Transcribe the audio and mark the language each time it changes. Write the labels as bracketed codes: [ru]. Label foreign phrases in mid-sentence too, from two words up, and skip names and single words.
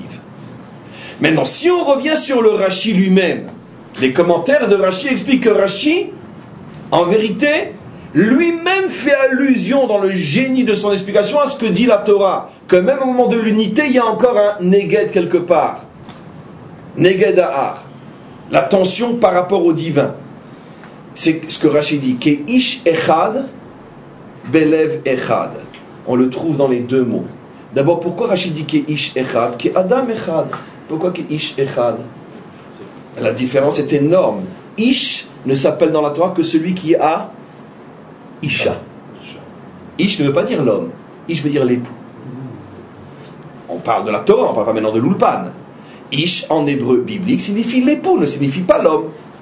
[fr] Maintenant, si on revient sur le Rashi lui-même, les commentaires de Rashi expliquent que Rashi, en vérité, lui-même fait allusion dans le génie de son explication à ce que dit la Torah, que même au moment de l'unité, il y a encore un Neged quelque part. [he] Neged Ahar. [fr] La tension par rapport au divin. C'est ce que Rashi dit. [he] כאיש אחד, בלב אחד. [fr] On le trouve dans les deux mots. D'abord, pourquoi Rashi dit [he] כאיש אחד, כאדם אחד? [fr] Pourquoi [he] כאיש אחד? [fr] La différence est énorme. Ish ne s'appelle dans la Torah que celui qui a Isha. Ish ne veut pas dire l'homme. Ish veut dire l'époux. On parle de la Torah, on ne parle pas maintenant de l'Ulpan. Ish en hébreu biblique signifie l'époux, ne signifie pas l'homme.